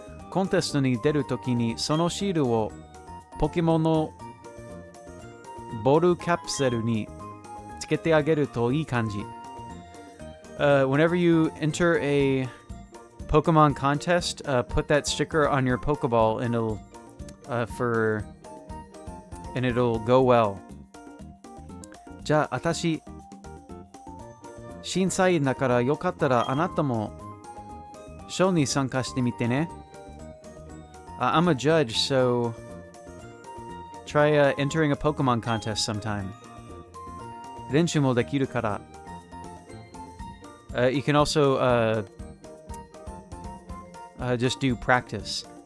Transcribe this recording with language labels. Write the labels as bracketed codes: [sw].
[ja] コンテストに出るときにそのシールをポケモンのボールキャプセルにつけてあげるといい感じ。 [en] Whenever you enter a Pokemon contest, put that sticker on your Pokeball and it'll go well. [ja] じゃあ、私審査員だからよかったらあなたもショーに参加してみてね。 [en] I'm a judge, so try entering a Pokemon contest sometime. [ja] Renshu mo dekiru kara. [en] You can also just do practice.